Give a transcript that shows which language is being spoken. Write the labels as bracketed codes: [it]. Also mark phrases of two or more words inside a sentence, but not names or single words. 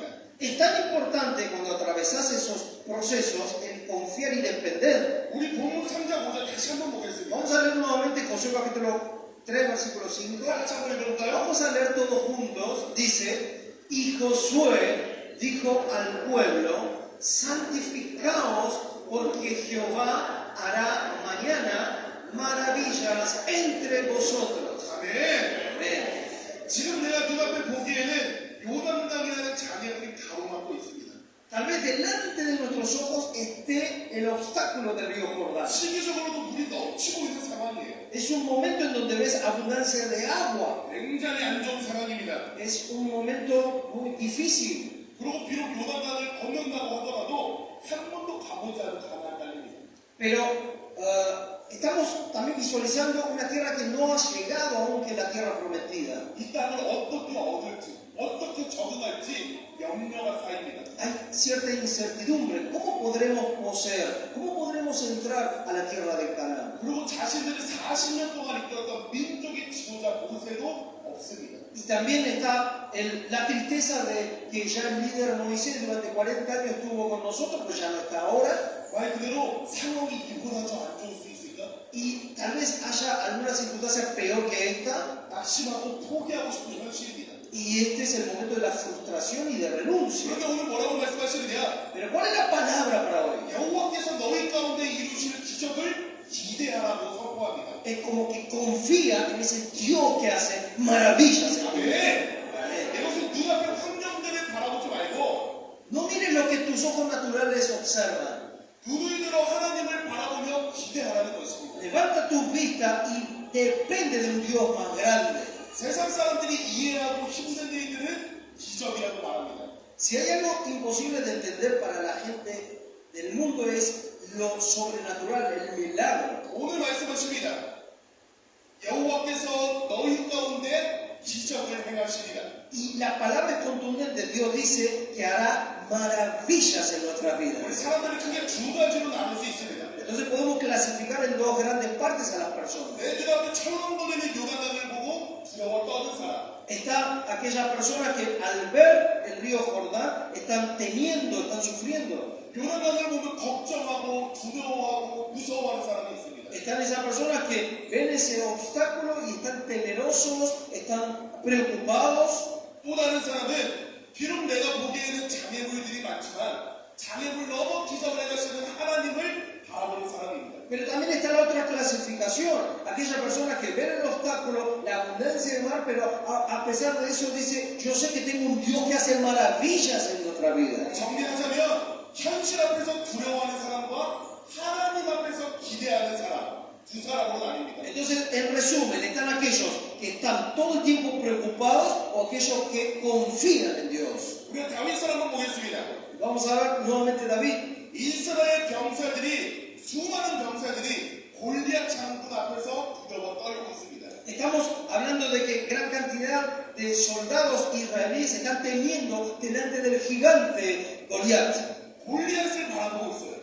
[es] Es tan importante cuando atravesás esos procesos el confiar y depender. [ko] 우리 본문 3장 5절 다시 한번 보겠습니다. [es] Vamos a leer nuevamente Josué capítulo 3, versículo 5. [ko] 같이 한번 읽어볼까요? [es] Vamos a leer todos juntos. Dice, y Josué dijo al pueblo, santificaos porque Jehová hará mañana maravillas entre vosotros. [ko] 아멘. [es] Amén. [ko] 지금 내가 눈앞에 보기에는 요단강이라는 장애물이 가로막고 있습니다. [es] Tal vez delante de nuestros ojos esté el obstáculo del río Jordán. [ko] 시기적으로도 물이 넘치고 있는 상황이에요. [es] Es un momento en donde ves abundancia de agua. [ko] 굉장히 안 좋은 상황입니다. [es] Es un momento muy difícil. [ko] 그리고 비록 요단강을 건넌다고 하더라도 한 번도 가보지 않은 가나안 땅입니다. [es] Pero estamos también visualizando una tierra que no ha llegado aún que la tierra prometida. [ko] 이 땅을 어떻게 얻을지, 어떻게 적응할지 염려가 쌓입니다. [es] Hay cierta incertidumbre. ¿Cómo podremos poseer? ¿Cómo podremos entrar a la tierra de Canaán? [ko] 그리고 자신들이 40년 동안 이끌었던 민족의 지도자 모세도 없습니다. [es] Y también está la tristeza de que ya el líder Moisés durante 40 años estuvo con nosotros, pero ya no está ahora. [ko] 말 그대로 상황이 이보다 더 안 좋을 수 있을까? [es] Y tal vez haya alguna circunstancia peor que esta. [ko] 낙심하고 포기하고 싶은 현실입니다. [es] Y este es el momento de la frustración y de renuncia. [ko] 그런데 오늘 뭐라고 말씀하시느냐? [es] Pero ¿cuál es la palabra para hoy? [ko] 여호와께서 너희 가운데 이루시는 기적을 기대하라고 선포합니다. [es] Es como que confía en ese Dios que hace maravillas en tu vida. [ko] 네. 이것은 눈앞의 환경들을 바라보지 말고 [es] No mires lo que tus ojos naturales observan. [ko] 두 눈으로 하나님을 바라보며 기대하라는 것입니다. [es] Levanta tus vistas y depende de un Dios más grande. [ko] 세상 사람들이 이해하고 힘든 일들은 기적이라고 말합니다. [es] Si hay algo imposible de entender para la gente del mundo es lo sobrenatural, el milagro. [ko] 오늘 말씀하십니다. 여호와께서 너희 가운데 기적을 행하시리라. [es] Y la palabra es contundente. Dios dice que hará maravillas en nuestras [ko] 우리 [es] vidas. [ko] 사람들이 크게 두 가지로 나눌 수 있습니다. [es] Entonces podemos clasificar en dos grandes partes a las personas. [ko] 내 눈앞에 철렁 거리는 요단강을 보고 두려워 떠는 사람. [es] Está aquella persona que al ver el río Jordán están temiendo, están sufriendo. [ko] 요단강을 보면 걱정하고 두려워하고 무서워하는 사람이 있습니다. [es] Están esas personas que ven ese obstáculo y están temerosos, están preocupados. [ko] 또 다른 사람은 비록 내가 보기에는 장애물들이 많지만 장애물 넘어 기적을 행하시는 하나님을 바라보는 사람입니다. [es] Pero también está la otra clasificación, aquella persona que ve el obstáculo, la abundancia de mar, pero a pesar de eso dice, yo sé que tengo un Dios que hace maravillas en nuestra vida. [ko] 정리하자면 현실 앞에서 두려워하는 사람과 하나님 앞에서 기대하는 사람 두 사람으로 나뉩니다. [es] Entonces, en resumen, están aquellos que están todo el tiempo preocupados o aquellos que confían en Dios. [ko] 우리가 다윗 사람을 보겠습니다. [es] Vamos a ver nuevamente David. [ko] 이스라엘 병사들이 수많은 병사들이 골리앗 장군 앞에서 두려워 떨고 있습니다. [es] Estamos hablando de que gran cantidad de soldados israelíes están temiendo delante del gigante Goliat. [ko] 골리앗을 바라보고 있어요.